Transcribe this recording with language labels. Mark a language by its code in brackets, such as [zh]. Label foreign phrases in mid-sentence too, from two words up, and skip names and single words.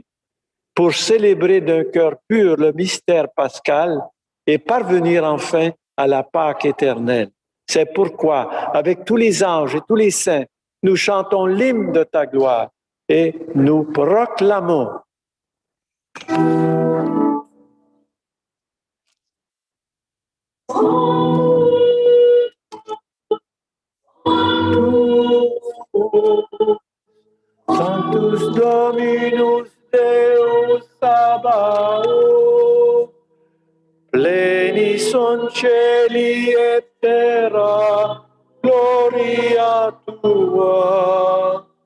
[fr] Pour célébrer d'un cœur pur le mystère pascal et parvenir enfin à la Pâque éternelle. C'est pourquoi, avec tous les anges et tous les saints, nous chantons l'hymne de ta gloire et nous proclamons. [la] Sanctus Dominus Deus Sabaoth, plenis cieli et terra, gloria tua.